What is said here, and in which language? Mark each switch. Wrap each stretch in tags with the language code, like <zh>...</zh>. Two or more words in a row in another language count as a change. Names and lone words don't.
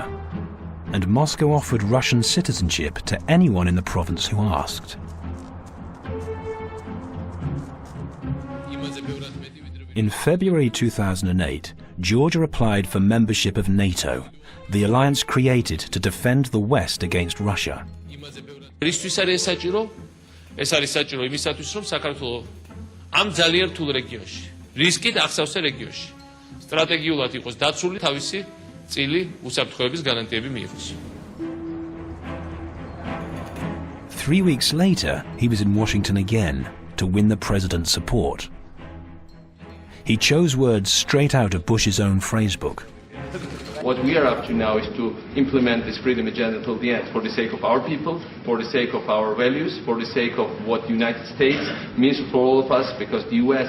<en>And Moscow offered Russian citizenship to anyone in the province who asked. In February 2008, Georgia applied for membership of NATO, the alliance created to defend the West against Russia.</en> <ka>ეს არის საჭირო იმისათვის, რომ საქართველოს ამ ძალიან რთულ რეგიონში, რისკით აღსავსე რეგიონში, სტრატეგიულად იყოს დაცული თავისი წილი უსაფრთხოების გარანტიები მიიღოს.</ka> <en>3 weeks later, he was in Washington again to win the president's support. He chose words straight out of Bush's own phrasebook. What we are up to now is to implement this freedom agenda till the end, for the sake of our people, for the sake of our values, for the sake of what the United States means for all of us, because the U.S.</en>